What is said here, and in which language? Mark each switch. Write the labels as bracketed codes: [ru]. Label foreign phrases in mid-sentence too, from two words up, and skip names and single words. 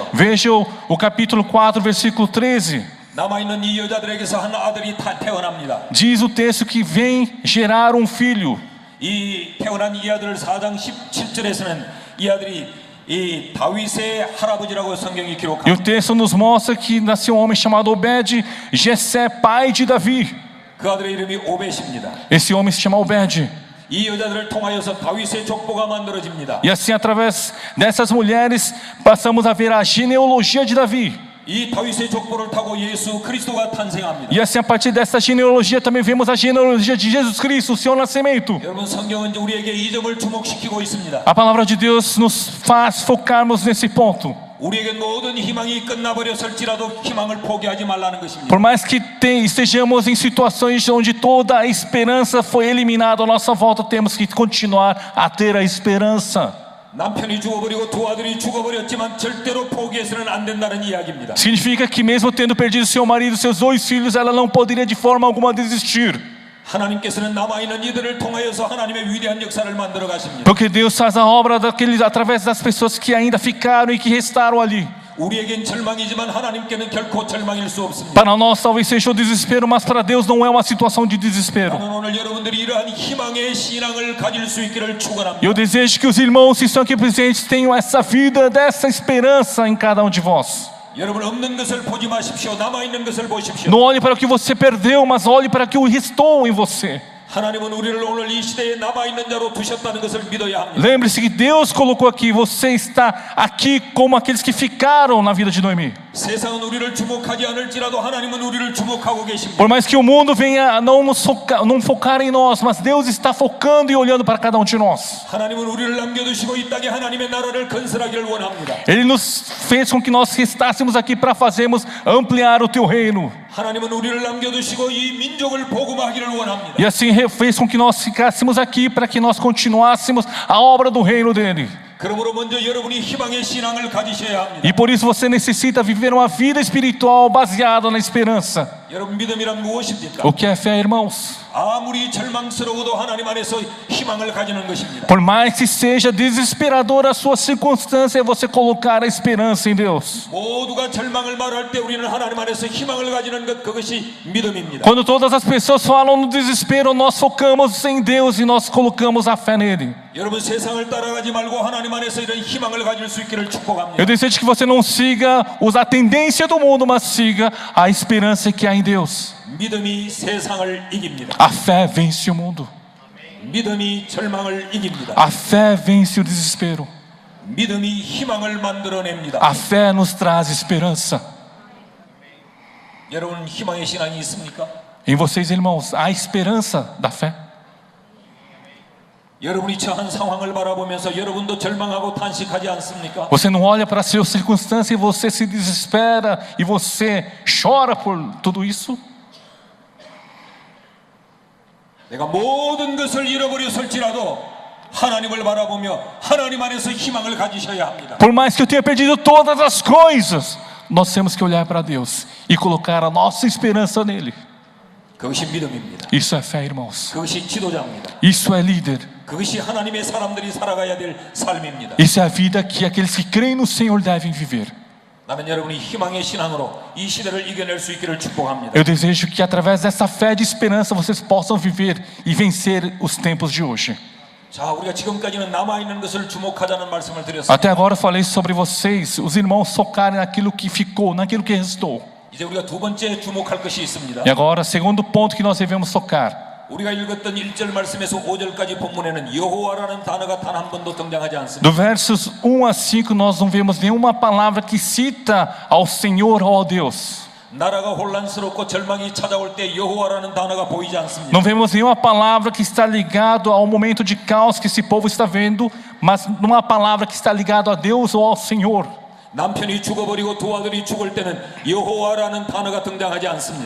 [pt] Veja o capítulo 4, versículo 13. [ko] 남아 있는 이 여자들에게서 한 아들이 태어납니다. [pt] Diz o texto que vem gerar um filho. [ko] 이 태어난 이 아들을 4장 17절에서는 이 아들이 이 다윗의 할아버지라고 성경이 [pt] E o [ko] 기록합니다. [pt] texto nos mostra que nasceu um homem chamado Obed, Jessé, pai de Davi. [ko] 그 아들의 이름이 오벳입니다. [pt] Esse homem se chama Obed. [ko] 이 여자들을 통하여서 다윗의 족보가 만들어집니다. [pt] E assim, através dessas mulheres, passamos a ver a genealogia de Davi. [ko] 이 다윗의 족보를 타고 예수 그리스도가 탄생합니다. [pt] E assim, a partir dessa genealogia, também vemos a genealogia de Jesus Cristo, o seu nascimento. [ko] 여러분 성경은 우리에게 이 점을 주목시키고 있습니다. [pt] A palavra de Deus nos faz focarmos nesse ponto. [ko] 우리에게 모든 희망이 끝나버렸을지라도 희망을 포기하지 말라는 것입니다. [pt] Por mais que estejamos em situações onde toda a esperança foi eliminada à nossa volta, temos que continuar a ter a esperança. [ko] 남편이 죽어버리고 두 아들이 죽어버렸지만 절대로 포기해서는 안 된다는 이야기입니다. [pt] Significa que mesmo tendo perdido seu marido e seus 2 filhos, ela não poderia de forma alguma desistir. [ko] 하나님께서는 남아있는 이들을 통하여서 하나님의 위대한 역사를 만들어 가십니다. [pt] Porque Deus faz a obra daqueles, através das pessoas que ainda ficaram e que restaram ali. [ko] 우리에겐 절망이지만 하나님께는 결코 절망일 수 없습니다. [pt] Para nós talvez seja o desespero, mas para Deus não é uma situação de desespero. [ko] 나는 오늘 여러분들이 이러한 희망의 신앙을 가질 수 있기를 축원합니다. [pt] Eu desejo que os irmãos que estão aqui presentes tenham essa vida, dessa esperança em cada um de vós. [ko] 여러분 없는 것을 보지 마십시오. 남아있는 것을 보십시오. [pt] Não olhe para o que você perdeu, mas olhe para o que restou em você. [ko] 하나님은 우리를 오늘 이 시대에 남아있는 자로 두셨다는 것을 믿어야 합니다. [pt] Lembre-se que Deus colocou aqui, você está aqui como aqueles que ficaram na vida de Noemi. [ko] 세상은 우리를 주목하지 않을지라도 하나님은 우리를 주목하고 계십니다. [pt] Por mais que o mundo venha a não focar em nós, mas Deus está focando e olhando para cada um de nós. [ko] 하나님은 우리를 남겨두시고 이 땅에 하나님의 나라를 건설하기를 원합니다. [pt] Ele nos fez com que nós restássemos aqui para fazermos ampliar o teu reino. [ko] 하나님은 우리를 남겨두시고 이 민족을 복음하기를 원합니다. [pt] E assim fez com que nós ficássemos aqui para que nós continuássemos a obra do reino dele. [ko] 그러므로 먼저 여러분이 희망의 신앙을 가지셔야 합니다. [pt] E por isso você necessita viver uma vida espiritual baseada na esperança. [ko] 여러분 믿음이란 무엇입니까? [pt] O que é fé, irmãos? [ko] 아무리 절망스러워도 하나님 안에서 희망을 가지는 것입니다. [pt] Por mais que seja desesperadora a sua circunstância, é você colocar a esperança em Deus. [ko] 모두가 절망을 말할 때 우리는 하나님 안에서 희망을 가지는 것 그것이 믿음입니다. [pt] Quando todas as pessoas falam no desespero, nós focamos em Deus e nós colocamos a fé nele. [ko] 여러분 세상을 따라가지 말고 하나님 안에서 이런 희망을 가질 수 있기를 축복합니다. [pt] Eu desejo que você não siga a tendência do mundo, mas siga a esperança que há em Deus. [ko] 믿음이 세상을 이깁니다. [pt] A fé vence o mundo. [ko] 믿음이 절망을 이깁니다. [pt] A fé vence o desespero. [ko] 믿음이 희망을 만들어냅니다. [pt] A fé nos traz esperança. [ko] 여러분 희망의 신앙이 있습니까? [pt] Em vocês, irmãos, há esperança da fé. [ko] 여러분이 처한 상황을 바라보면서 여러분도 절망하고 탄식하지 않습니까? [pt] Você não olha para a sua circunstância e você se desespera e você chora por tudo isso? [ko] 내가 모든 것을 잃어버렸을지라도 하나님을 바라보며 하나님 안에서 희망을 가지셔야 합니다. [pt] Por mais que eu tenha perdido todas as coisas, nós temos que olhar para Deus e colocar a nossa esperança nele. [ko] 그것이 믿음입니다. [pt] Isso é fé, irmãos. [ko] 그것이 지도자입니다. [pt] Isso é líder. [ko] 그것이 하나님의 사람들이 살아가야 될 삶입니다. [pt] Isso é a vida que aqueles que creem no Senhor devem viver. [ko] 나는 여러분이 희망의 신앙으로 이 시대를 이겨낼 수 있기를 축복합니다. [pt] Eu desejo que através dessa fé de esperança vocês possam viver e vencer os tempos de hoje. [ko] 자, 우리가 지금까지는 남아있는 것을 주목하자는 말씀을 드렸습니다. [pt] Até agora eu falei sobre vocês, os irmãos focarem naquilo que ficou, naquilo que restou. [ko] 이제 우리가 두 번째 주목할 것이 있습니다. [pt] E agora, segundo ponto que nós devemos focar. [ko] 우리가 읽었던 1절 말씀에서 5절까지 본문에는 여호와라는 단어가 단 한 번도 등장하지 않습니다. [pt] Do versos 1 a 5 nós não vemos nenhuma palavra que cita ao Senhor ou ao Deus. [ko] 나라가 혼란스럽고 절망이 찾아올 때 여호와라는 단어가 보이지 않습니다. [pt] Não vemos nenhuma palavra que está ligado ao momento de caos que esse povo está vendo, mas numa palavra que está ligado a Deus ou ao Senhor. [ko] 남편이 죽어버리고 두 아들이 죽을 때는 여호와라는 단어가 등장하지 않습니다.